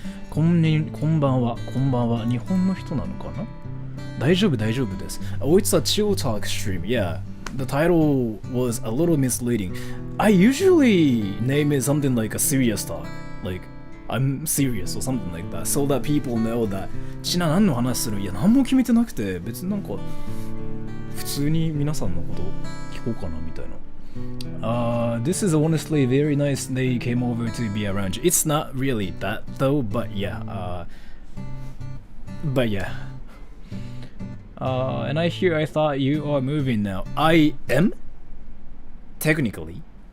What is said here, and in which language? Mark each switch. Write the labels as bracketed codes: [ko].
[ja] こんばんは。日本の人なのかな？大丈夫です。 [en] Oh, it's a chill talk stream. Yeah, the title was a little misleading. I usually name it something like a serious talk, like I'm serious or something like that, so that people know that [ja] ちな何の話する？いや何も決めてなくて、別になんか普通に皆さんのこと聞こうかなみたいな。 [en] This is honestly very nice they came over to be around you. It's not really that though, but yeah. And I thought you are moving now. I am? Technically.